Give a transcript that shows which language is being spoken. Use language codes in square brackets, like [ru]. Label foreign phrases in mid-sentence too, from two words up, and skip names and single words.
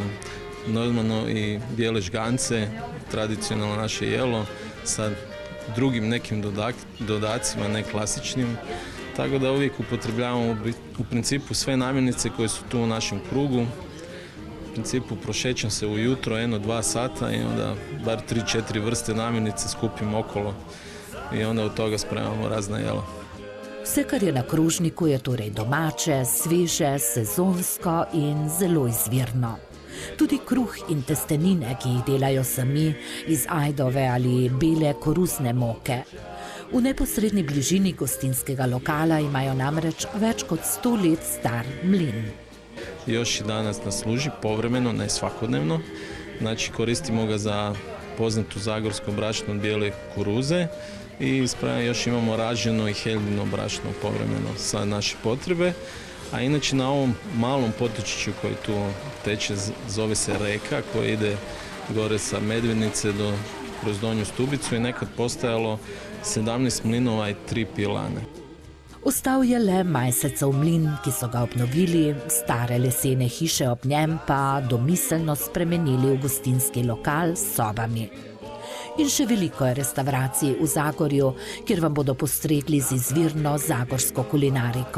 [hr] Normalno i bijele žgance, tradicionalno naše jelo, sa drugim nekim dodacima, ne klasičnim. Tako da uvijek upotrebljavamo u principu sve namirnice koje su tu u našem krugu. U principu prošećem se ujutro 1-2 sata i onda bar 3-4 vrste namirnice skupim okolo i onda od toga spremamo razna jela. [sl] Vse, kar je na krožniku, je torej domače, sveže, sezonsko in zelo izvirno. Tudi kruh in testenine, ki jih delajo sami iz ajdove ali bele koruzne moke. V neposredni bližini gostinskega lokala imajo namreč več kot 100 let star mlin. [hr] Još i danas nas služi povremeno, ne svakodnevno. Znači koristimo ga za poznatu zagorsko brašno od bijele kuruze i još imamo raženo i heljino brašno povremeno za naše potrebe. A inače na ovom malom potočiću koji tu teče, zove se Reka, koji ide gore sa Medvednice kroz Donju Stubicu i nekad postajalo 17 mlinova i 3 pilane. [sl] Ostal je le Majsecov mlin, ki so ga obnovili, stare lesene hiše ob njem pa domiselno spremenili v gostinski lokal s sobami. In še veliko je restavracij v Zagorju, kjer vam bodo postregli z izvirno zagorsko kulinariko.